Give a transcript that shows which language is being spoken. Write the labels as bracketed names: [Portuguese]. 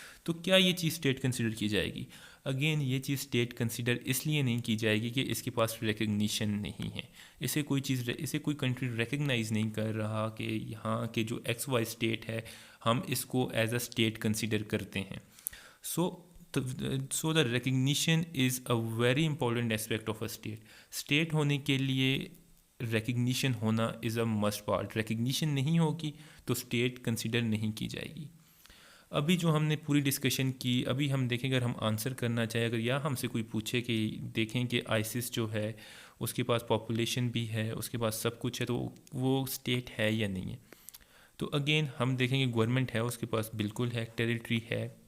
[Urdu] تو کیا یہ چیز اسٹیٹ کنسیڈر کی جائے گی؟ اگین یہ چیز اسٹیٹ کنسیڈر اس لیے نہیں کی جائے گی کہ اس کے پاس ریکگنیشن نہیں ہے. اسے کوئی کنٹری ریکگنائز نہیں کر رہا کہ یہاں کے جو ایکس وائی اسٹیٹ ہے ہم اس کو ایز اے اسٹیٹ کنسیڈر کرتے ہیں. [English] So the recognition is a very important aspect of a state. [Urdu] State ہونے کے لیے ریکگنیشن ہونا [English] Is a must part. [Urdu] ریکگنیشن نہیں ہوگی تو اسٹیٹ کنسیڈر نہیں کی جائے گی. ابھی جو ہم نے پوری ڈسکشن کی، ابھی ہم دیکھیں اگر ہم آنسر کرنا چاہیں، اگر یا ہم سے کوئی پوچھے کہ دیکھیں کہ آئسس جو ہے اس کے پاس پاپولیشن بھی ہے، اس کے پاس سب کچھ ہے، تو وہ اسٹیٹ ہے یا نہیں ہے؟ تو اگین ہم دیکھیں کہ گورنمنٹ ہے، اس کے پاس بالکل ہے، ٹیریٹری ہے.